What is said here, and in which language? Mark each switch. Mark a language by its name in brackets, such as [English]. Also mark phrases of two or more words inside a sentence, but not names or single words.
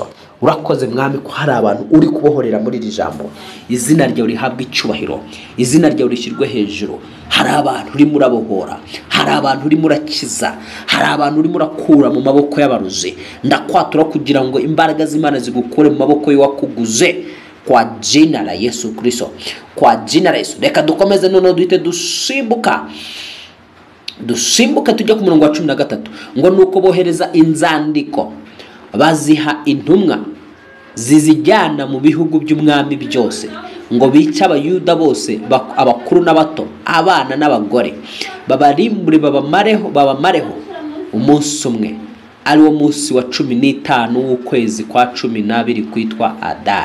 [Kinyarwanda] Urakoze mwami ko hari abantu uri kubohorera muri iri jambo. Izina ryawe rihabwa icyubahiro, izina ryawe rishyirwe hejuru. Hari abantu uri murabohora, hari abantu uri murakiza, hari abantu uri murakura mu maboko y'abaruzi. Ndakwatura kugira ngo imbaraga z'Imana zigukure mu maboko y'uwakuguze, [Swahili] kwa jina la Yesu Kristo, kwa jina la Yesu. [Kinyarwanda] Reka dukomeze noneho duhite dusimbuka tujya ku murongo wa 13 ngo nuko bohereza inzandiko baziha intumwa zizijyana mu bihugu by'umwami byose, ngo bice abayuda bose, abakuru n'abato, abana n'abagore, babarimbure babamareho umunsi umwe, ari wo munsi wa 15 w'ukwezi kwa 12 kwitwa Adari.